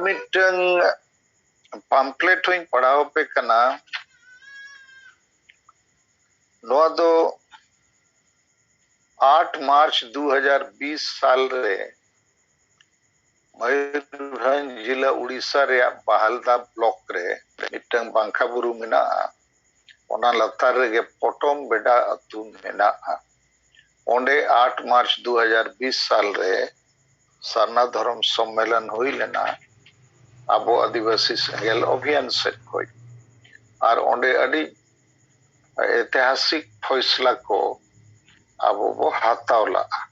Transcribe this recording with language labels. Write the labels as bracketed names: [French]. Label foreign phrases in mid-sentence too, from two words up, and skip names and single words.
[Santali] मिटंग पाम्पलेट होई पढ़ाव पे कना नोआ दो 8 मार्च 2020 साल रे मयूरभंज जिला उड़ीसा रे बहालदा ब्लॉक रे मिटंग बांखा बुरु मेना ओना लतार रे पोटम बेडा अतु मेना ओंडे 8 मार्च 2020 साल रे सरना धर्म सम्मेलन हुई लेना आबो आदिवासी सेंगेल अभियान से कोई और ओंडे अड़ी [Hindi] ऐतिहासिक फैसला [Santali] को आबो बो हातावला